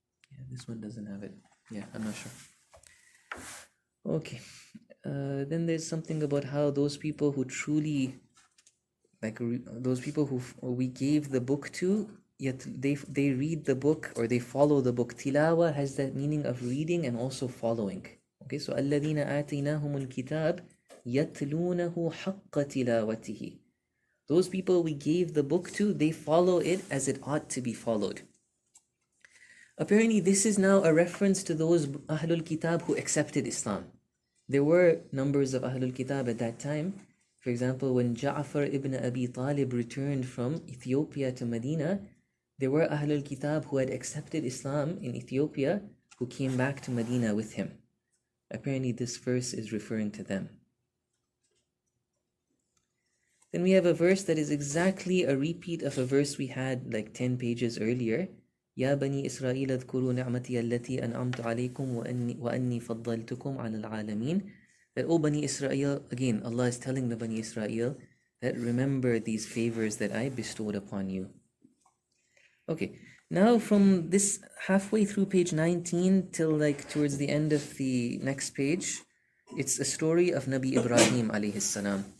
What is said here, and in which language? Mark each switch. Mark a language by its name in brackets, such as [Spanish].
[English] Yeah, this one doesn't have it. Yeah, I'm not sure. Okay. Then there's something about how those people who truly, those people who we gave the book to, yet they read the book or they follow the book. Tilawa has that meaning of reading and also following. Okay, so [Arabic] الَّذِينَ آتَيْنَاهُمُ الْكِتَابِ يَتْلُونَهُ حَقَّ تِلَاوَتِهِ. [English] Those people we gave the book to, they follow it as it ought to be followed. Apparently, this is now a reference to those Ahlul Kitab who accepted Islam. There were numbers of Ahlul Kitab at that time. For example, when Ja'far ibn Abi Talib returned from Ethiopia to Medina, there were Ahlul Kitab who had accepted Islam in Ethiopia who came back to Medina with him. Apparently, this verse is referring to them. Then we have a verse that is exactly a repeat of a verse we had like 10 pages earlier. [Arabic] يا بني إسرائيل اذكروا نعمتي التي أنعمت عليكم وأني فضلتكم على العالمين. [English] That, O Bani Israel, again, Allah is telling the Bani Israel that remember these favors that I bestowed upon you. Okay, now from this halfway through page 19 till like towards the end of the next page, it's a story of Nabi Ibrahim alayhi salam.